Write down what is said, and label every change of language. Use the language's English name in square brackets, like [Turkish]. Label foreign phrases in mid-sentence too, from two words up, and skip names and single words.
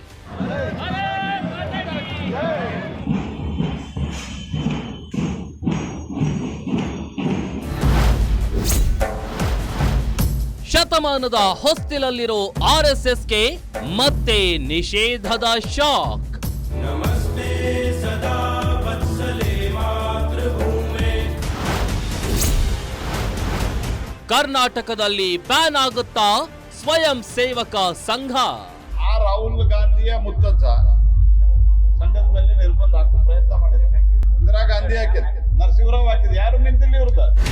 [Kannada] ಶತಮಾನದ ಹೊಸ್ತಿಲಲ್ಲಿರೋ ಆರ್ಎಸ್ಎಸ್ಗೆ ಮತ್ತೆ ನಿಷೇಧದ ಶಾಕ್. [Sanskrit] नमस्ते सदा वत्सले मातृभूमे [Kannada] ಕರ್ನಾಟಕದಲ್ಲಿ ಬ್ಯಾನ್ ಆಗುತ್ತಾ ಸ್ವಯಂ ಸೇವಕ ಸಂಘ? ಆ ರಾಹುಲ್ ಗಾಂಧಿಯ ಮುತ್ತಜ್ಜ ಸಂಘದ ಮೇಲೆ ನಿರ್ಬಂಧ ಹಾಕೋ ಪ್ರಯತ್ನ ಮಾಡಿದ್ದಾರೆ. ಇಂದಿರಾ ಗಾಂಧಿ ಹಾಕಿದ್ರು, ನರಸಿಂಹರಾವ್ ಹಾಕಿದ್ರು, ಯಾರು ನಿಂತಿಲ್ಲ ಇವ್ರದ.